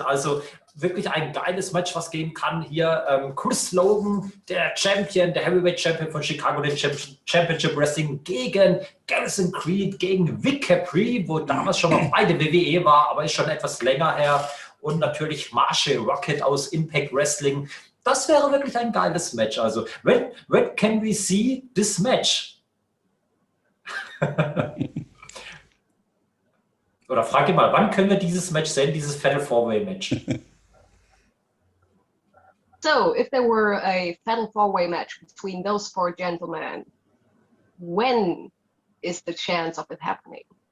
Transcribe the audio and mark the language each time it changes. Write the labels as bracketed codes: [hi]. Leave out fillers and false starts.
[de] Also wirklich ein geiles Match, was gehen kann. Hier Chris Logan, der Champion, der Heavyweight Champion von Chicagoland Championship Wrestling, gegen Garrison Creed, gegen Vic Capri, wo damals schon mal bei der WWE war, aber ist schon etwas länger her. Und natürlich Marshall Rocket aus Impact Wrestling. Das wäre wirklich ein geiles Match. [en] Also, when can we see this match? [de] Oder frag ihn mal, wann können wir dieses Match sehen, dieses Fatal Four-Way Match? [en] So, if there were a Fatal Four-Way match between those four gentlemen, when is the chance of it happening?